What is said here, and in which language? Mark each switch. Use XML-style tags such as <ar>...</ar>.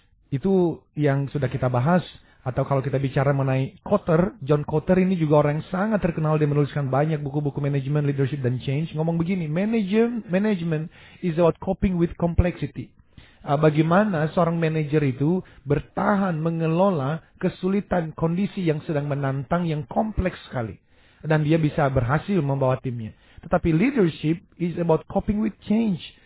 <id>Itu yang sudah kita bahas. Atau kalau kita bicara mengenai John Kotter ini juga orang yang sangat terkenal. Dia menuliskan banyak buku-buku manajemen, leadership, dan change. Ngomong begini,</id> <en>management is about coping with complexity.</en> <id>Bagaimana seorang manajer itu bertahan mengelola kesulitan kondisi yang sedang menantang, yang kompleks sekali. Dan dia bisa berhasil membawa timnya.</id> <en>Tetapi leadership is about coping with change.</en>